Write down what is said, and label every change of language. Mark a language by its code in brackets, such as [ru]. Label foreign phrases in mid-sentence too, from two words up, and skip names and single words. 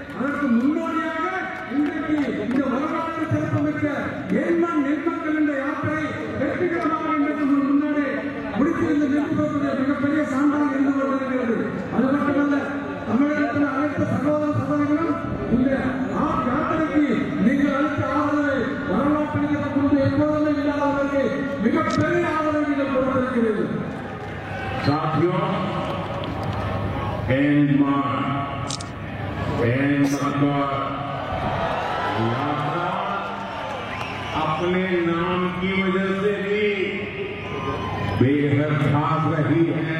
[ta] அதற்கு முன்னோடியாக இன்றைக்கு இந்த வரலாற்று சிறப்புமிக்க ஏன்மன் நெற்மக்கள் என்ற யாத்திரை வெற்றிகரமாக இன்றைக்கு முன்னாடி முடித்திருந்து நிறுத்துவதற்கு மிகப்பெரிய சான்றாக இருந்து கொண்டிருக்கிறது. அது மட்டுமல்ல, தமிழகத்தில் அனைத்து சகோதர சகோதரிகளும் இந்த யாத்திரைக்கு நீங்கள் அளித்த ஆதரவை வரலாற்றில் கொண்டு எப்போதுமே இல்லாதவர்களுக்கு மிகப்பெரிய ஆதரவை நீங்கள் கொடுத்திருக்கிறீர்கள். [hi] साथियों, यात्रा अपने नाम की वजह से भी बेहद खास रही है।